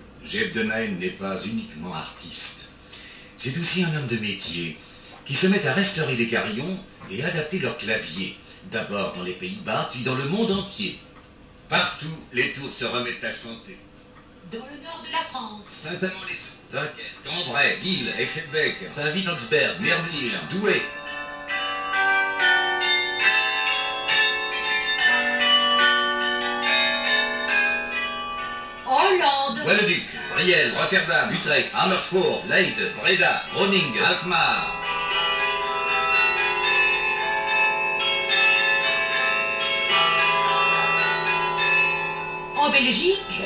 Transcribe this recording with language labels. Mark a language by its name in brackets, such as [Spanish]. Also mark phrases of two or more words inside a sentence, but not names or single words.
[French] Jeff Denheim n'est pas uniquement artiste. C'est aussi un homme de métier qui se met à restaurer des carillons et adapter leurs claviers, d'abord dans les Pays-Bas, puis dans le monde entier. Partout, les tours se remettent à chanter. Dans le nord de la France. Saint-Amand-les-Sous, Dunkerque, Cambrai, Lille, Aix-et-Bec, Saint-Vin-Auxberg, Merville, Douai. Hollande. Waldeduc, Brielle, Rotterdam, Utrecht, Amersfoort, Leyde, Breda, Groningen, Alkmaar. En Belgique.